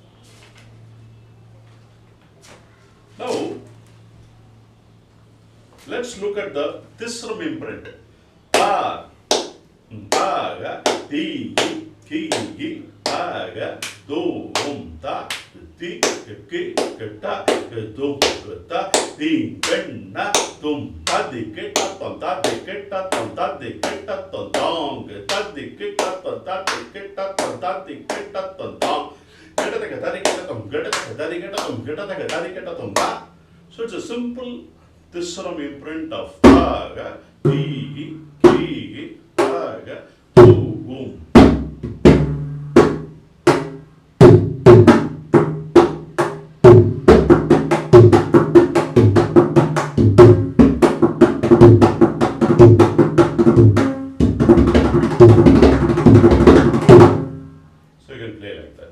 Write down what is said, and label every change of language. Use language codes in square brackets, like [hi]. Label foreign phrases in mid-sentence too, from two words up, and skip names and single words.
[en] Now, let's look at the Tisram imprint. Ta, ta, ga, ti, ki, gi, ta, ga, do, ta, ti, ki, ta, do, ta, ti, na, tum, ta, di, ki, ta, ton, ta, di, ki, ta, ton, ta, di, ki, ta, ton, dong, ta, di, ki, ta, ton, ta, di, ki, ta, ton, ta, di, ki, ta, ton, dong. So it's a simple Tisram imprint of ta, ga, ti, ki, ta, ga, do, So you can play like that.